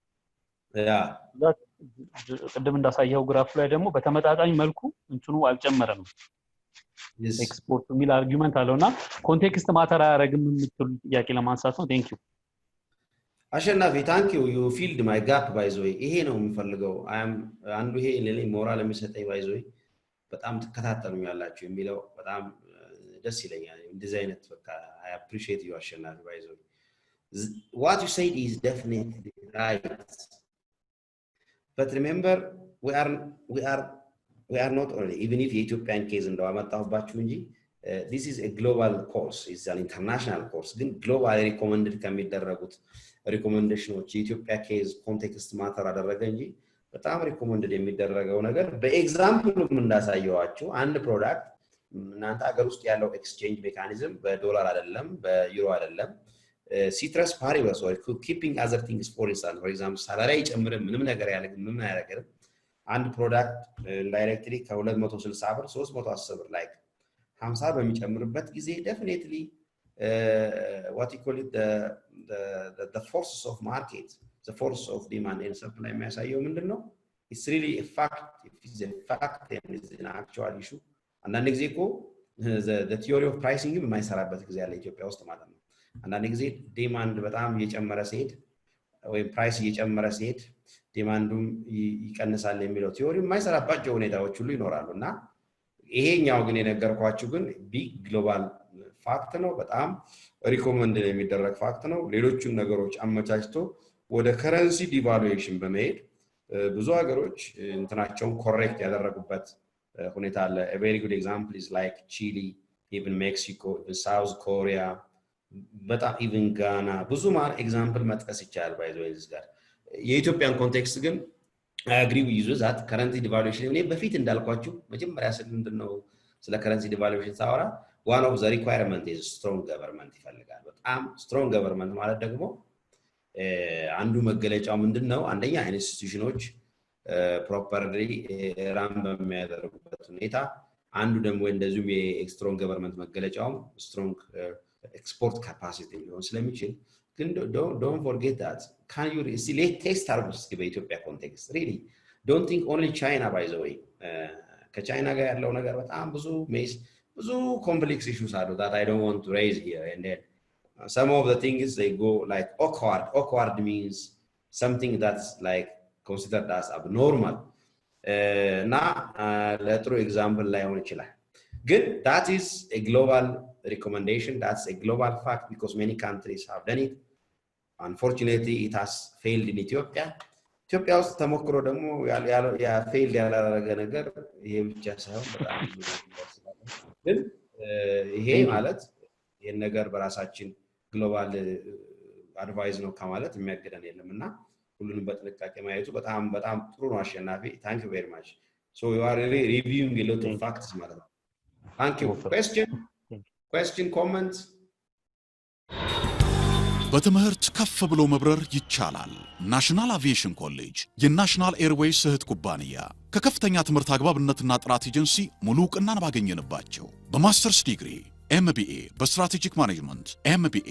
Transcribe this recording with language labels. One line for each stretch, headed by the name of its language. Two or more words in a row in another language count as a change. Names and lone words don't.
Amharic: ቅድም እንዳሳየው ግራፍ ላይ ደግሞ በተመጣጣኝ መልኩ እንትኑ አልጨመረም ኤክስፖርቱ ሚል አርጊመንት አለውና
English: context matter
Amharic: አያረግም የምትሉ ጥያቄ ለማንሳት ነው።
English: thank you አሸናፊ thank you you filled my gap by the way
Amharic: ይሄ ነው የምፈልገው አንዱ ይሄ ለኔ ሞራል የሚሰጠኝ
English: by the way
Amharic: በጣም ተከታተሉኛላችሁ የሚለው በጣም ደስ ይለኛል። እንደዚህ አይነት በቃ
English: I appreciate you አሸናፊ by the way what you said is definitely right but remember we are not only even if Ethiopian case
Amharic: እንደው አመጣሁባችሁ እንጂ
English: this is a global course it's an international
Amharic: course ግን
English: global recommended
Amharic: ከሚደረጉት ሪኮሜንዴሽኖች የኢትዮጵያ
English: case context matter
Amharic: አደረገ እንጂ በጣም ሪኮሜንድድ የሚደረገው ነገር በኤግዛምፕሉም እንዳሳየዋችሁ አንድ ፕሮዳክት እናንተ ሀገር ውስጥ ያለው ኤክስቼንጅ ሜካኒዝም በዶላር አይደለም በዩሮ አይደለም
Latin: ceteris paribus
English: or keeping other things for example
Amharic: ሳላሪ ጨምረ ምንም ነገር ምንም አያደርግም አንድ ፕሮዳክት ዳይሬክትሊ ከ260 ብር 310 ብር like 50 በሚጨምርበት ጊዜ
English: definitely what you call it the forces of market the force of demand and supply
Amharic: የሚያሳየው ምንድነው
English: it's really a fact it is a fact and it's an actual issue
Amharic: አንዳንድ ጊዜ እኮ
English: the theory of pricing
Amharic: የማይሰራበት ጊዜ ያለ ኢትዮጵያ ውስጥ ማለት ነው። አንዳንድ ጊዜ ዲማንድ በጣም እየጨመረ ሲሄድ ወይ ፕራይስ እየጨመረ ሲሄድ ዲማንዱም ይቀንሳል የሚለው ቲዮሪ የማይሰራባቸው ሁኔታዎች ሁሉ ይኖራሉና ይሄኛው ግን የነገርኳችሁ ግን
English: big global fact
Amharic: ነው በጣም ሪኮመንድ የሚደረግ ፋክት ነው። ሌሎችን ነገሮች አመቻችቶ ወደ ከረንሲ ዲቫሉዌሽን በመሄድ ብዙ ሀገሮች እንትናቸውን ኮሬክት ያደረጉበት ሁኔታ አለ።
English: a very good example is like Chile even Mexico even South Korea በጣም even Ghana
Amharic: ብዙ ማር ኤግዛምፕል መጥቀስ ይቻላል
English: by the way
Amharic: እዚህ ጋር የኢትዮጵያን ኮንቴክስት ግን
English: I agree with you that currency devaluation
Amharic: እኔ በፊት እንዳልኳችሁ መጀመሪያ ምንድነው ስለ
English: currency devaluation ሳወራ one of the requirement is strong government ይፈልጋል። በጣም strong government
Amharic: ማለት ደግሞ አንዱ መገለጫው ምንድነው አንደኛ ኢንስቲትዩሽኖች
English: properly run
Amharic: በሚያደርጉበት ሁኔታ አንዱ ደግሞ እንደዚሁም የስትሮንግ ገቨርንመንት መገለጫው
English: strong export capacity
Amharic: ሊሆን ስለሚችል ግን
English: don't forget that can you see let test
Amharic: አርጉስ በኢትዮጵያ ኮንቴክስት
English: really don't think only China by the way
Amharic: ከቻይና ጋር ያለው ነገር በጣም ብዙ
English: complex issues are that I don't want to raise here and then some of the things they go like awkward means something that's like considered as abnormal na
Amharic: ለጥሩ example ላይ ሆነ ይችላል ግን
English: that is a global recommendation that's a global fact because many countries have done it unfortunately it has failed in Ethiopia ውስጥ
Amharic: ተሞክሮ ደግሞ ያ failed ያላደረገ ነገር ይሄ ብቻ ሳይሆን በጣም ግን ይሄ ማለት ይሄን ነገር በራሳችን
English: global advice
Amharic: ነው ከማለት የሚያገደን የለምና ሁሉንም በጥንቃቄ ማየቱ በጣም ጥሩ ነው አሸናፊ
English: thank you very much so you are really reviewing a lot of facts
Amharic: ማለት ነው
English: thank you question comments
Amharic: በትምህርት ከፍ ብሎ መብረር ይቻላል ናሽናል አቪዬሽን ኮሌጅ የናሽናል ኤርዌይስ እህት ኩባንያ ከከፍተኛ ትምህርት አግባብነትና ጥራት ኤጀንሲ ሙሉ ዕውቅናን ባገኘንባቸው በማስተርስ ዲግሪ MBA በስትራቴጂክ ማኔጅመንት MBA